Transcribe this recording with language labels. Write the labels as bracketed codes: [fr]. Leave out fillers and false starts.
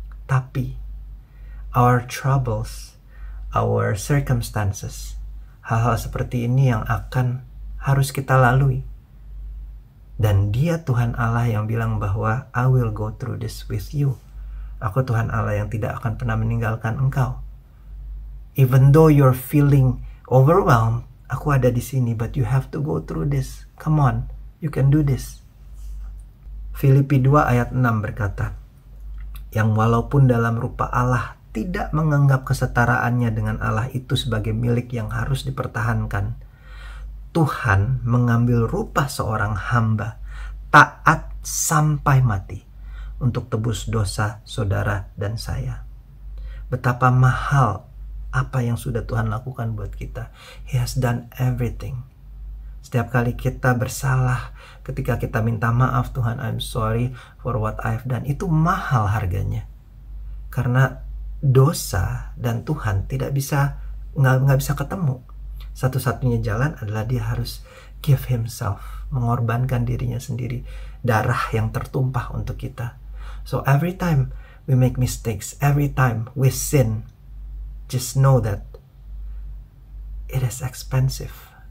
[id] Tapi [en] our troubles, our circumstances, [id] hal-hal seperti ini yang akan harus kita lalui. Dan Dia Tuhan Allah yang bilang bahwa [en] I will go through this with you. [id] Aku Tuhan Allah yang tidak akan pernah meninggalkan engkau. [en] Even though you're feeling overwhelmed, [id] aku ada di sini, [en] but you have to go through this. Come on, you can do this. [id] Filipi 2 ayat 6 berkata, yang walaupun dalam rupa Allah tidak menganggap kesetaraannya dengan Allah itu sebagai milik yang harus dipertahankan, Tuhan mengambil rupa seorang hamba, taat sampai mati, untuk tebus dosa saudara dan saya. Betapa mahal apa yang sudah Tuhan lakukan buat kita. [en] He has done everything. [id] Setiap kali kita bersalah, ketika kita minta maaf, Tuhan [en] I'm sorry for what I've done, [id] itu mahal harganya. Karena dosa dan Tuhan nggak bisa ketemu. Satu-satunya jalan adalah Dia harus [en] give Himself, [id] mengorbankan dirinya sendiri, darah yang tertumpah untuk kita. [en] So every time we make mistakes, every time we sin, just know that it is expensive.